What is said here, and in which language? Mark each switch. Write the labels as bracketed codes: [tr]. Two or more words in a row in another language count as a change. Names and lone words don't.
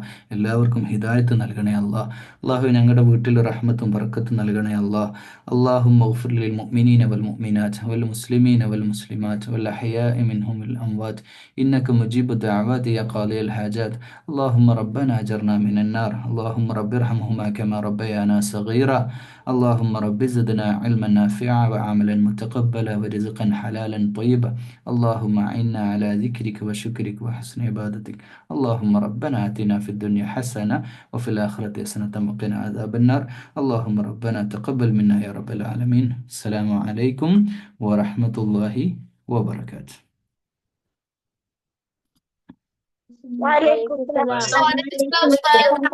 [ml] എല്ലാവർക്കും ഹിദായത്ത് നൽകണേ അല്ലാഹ്. അള്ളാഹു ഞങ്ങളുടെ വീട്ടിൽ റഹ്മത്തും ബർക്കത്തും നൽകണേ അല്ലാഹ്. [ar] اللهم اغفر للمؤمنين والمؤمنات والمسلمين والمسلمات والأحياء منهم والأموات إنك مجيب الدعوات يا قاضي الحاجات. اللهم ربنا أجرنا من النار. اللهم رب ارحمهما كما ربيانا صغيرا. اللهم رب زدنا علما نافعا وعملا متقبلا ورزقا حلالا طيبا. اللهم أعنا على ذكرك وشكرك وحسن عبادتك. اللهم ربنا آتنا في الدنيا حسنة وفي الآخرة حسنة وقنا عذاب النار. اللهم ربنا تقبل منا يا رب العالمين. السلام عليكم ورحمة الله وبركاته. وعليكم السلام.